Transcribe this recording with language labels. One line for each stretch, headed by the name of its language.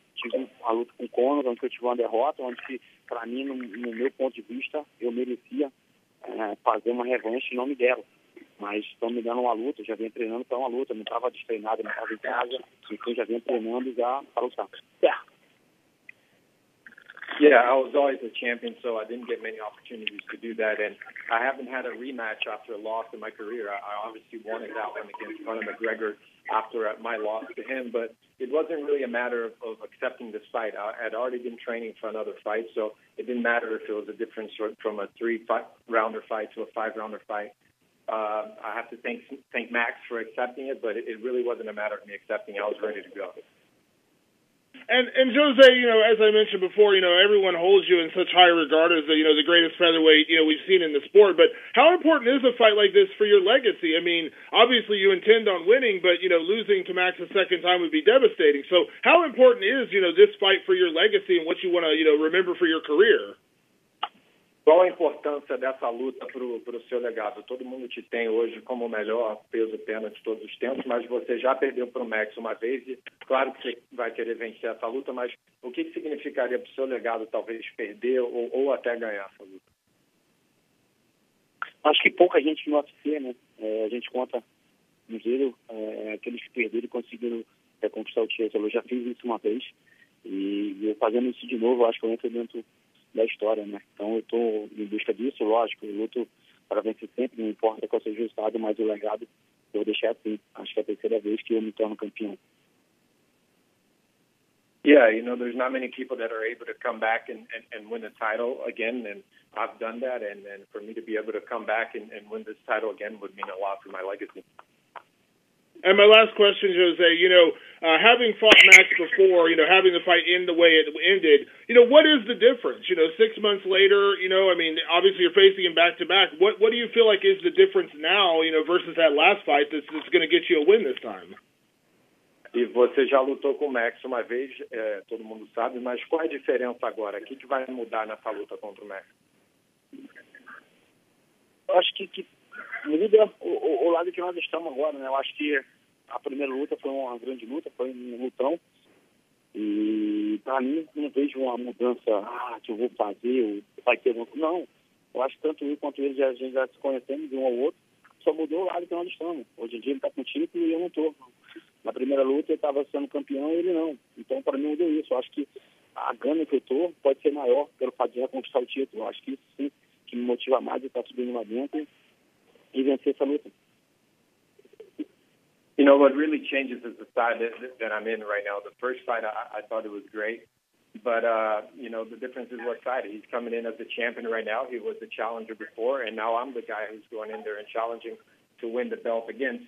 Portuguese: Tive a luta com o Conor, onde eu tive uma derrota, onde, para mim, no meu ponto de vista, eu merecia fazer uma revanche e não me deram. Mas estão me dando uma luta, já venho treinando para uma luta. Não estava destreinado, não estava em casa, então já venho treinando já para lutar.
English: Yeah, I was always a champion, so I didn't get many opportunities to do that. And I haven't had a rematch after a loss in my career. I obviously wanted that one against Conor McGregor after my loss to him, but it wasn't really a matter of accepting this fight. I had already been training for another fight, so it didn't matter if it was a difference from a 3-rounder fight to a 5-rounder fight. I have to thank Max for accepting it, but it really wasn't a matter of me accepting. I was ready to go. And Jose, as I mentioned before, everyone holds you in such high regard as the greatest featherweight, we've seen in the sport. But how important is a fight like this for your legacy? I mean, obviously you intend on winning, but, losing to Max a second time would be devastating. So how important is, this fight for your legacy and what you want to, remember for your career?
Portuguese: Qual a importância dessa luta para o seu legado? Todo mundo te tem hoje como o melhor peso-pena de todos os tempos, mas você já perdeu para o Max uma vez e claro que você vai querer vencer essa luta, mas o que significaria para o seu legado talvez perder ou até ganhar essa luta? Acho que pouca gente no UFC, né? A gente conta no giro aqueles que perderam e conseguiram conquistar o título. Eu já fiz isso uma vez e eu fazendo isso de novo, acho que eu entro dentro da história, né? Então eu estou em busca disso, lógico, eu luto para vencer sempre, não importa qual seja o resultado, mas o legado eu vou deixar assim. Acho que é a terceira vez que eu me torno campeão.
English: Yeah, there's not many people that are able to come back and win a title again, and I've done that, and for me to be able to come back and win this title again would mean a lot for my legacy. And my last question, Jose, having fought Max before, having the fight end the way it ended, what is the difference? 6 months later, obviously you're facing him back-to-back. What do you feel like is the difference now, versus that last fight that's going to get you a win this time?
Portuguese: E você já lutou com o Max uma vez, todo mundo sabe, mas qual é a diferença agora? O que vai mudar nessa luta contra o Max? Eu acho que muda o lado que nós estamos agora, né? Eu acho que a primeira luta foi uma grande luta, foi um lutão. E para mim, não vejo uma mudança que eu vou fazer, vai ter um... Não, eu acho que tanto eu quanto ele, a gente já se conhecemos de um ao outro, só mudou o lado que nós estamos. Hoje em dia ele está com título e eu não estou. Na primeira luta ele estava sendo campeão e ele não. Então, para mim, mudou isso. Eu acho que a gana que eu estou pode ser maior pelo fato de reconquistar o título. Eu acho que isso sim, que me motiva mais de estar subindo lá dentro e vencer essa luta.
English: What really changes is the side that I'm in right now. The first fight, I thought it was great. But, the difference is what side. He's coming in as the champion right now. He was the challenger before, and now I'm the guy who's going in there and challenging to win the belt again.